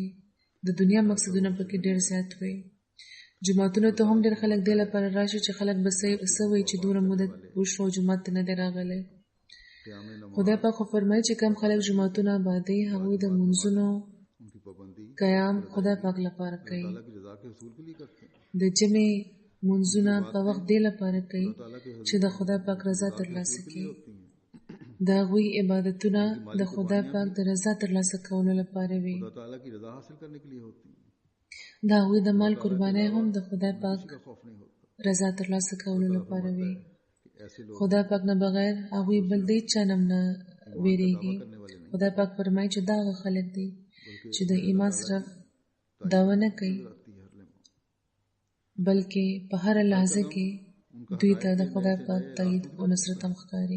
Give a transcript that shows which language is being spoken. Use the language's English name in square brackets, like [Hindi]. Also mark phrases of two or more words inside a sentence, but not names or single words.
[Pashto] د دنیا مقصدونه پکې ډېر زیات وي. جوماتونو ته هم ډېر خلک دې لپاره راشي چې خلک به څه وایي چې دومره موده وشوه او جومات ته نه دی راغلی. خدای پاک خو فرمایي چې کم خلک جوماتونه آبادوي هغوی د مونځونو قیام خدای پاک لپاره کوي. [Urdu] تعالیٰ کی رضا کے حصول کے لیے کرتے ہیں. [Pashto] د جمعې منځونه په وخت دی لپاره کوي چې د خدای پاک رضا ترلاسه کړي. د هغوی عبادتونه د خدای پاک د رضا ترلاسه کولو لپاره وي. [Urdu] خدا تعالیٰ کی رضا حاصل کرنے کے لیے ہوتی ہیں. [Pashto] د هغوی د مال قربانۍ هم د خدای پاک [Urdu] خوف نہیں ہوتا. [Pashto] رضا ترلاسه کولو لپاره وي. [Urdu] ایسے لوگ [Pashto] خدای پاک نه بغیر هغوی بل د چا نه نه ویریږي. خدای پاک فرمایي چې دا هغه خلک دي چې د ایمان صرف دعوه نه کوي بلکې په هر لحظه کې دوی ته د خدای پاک تایید او نصرت هم ښکاري.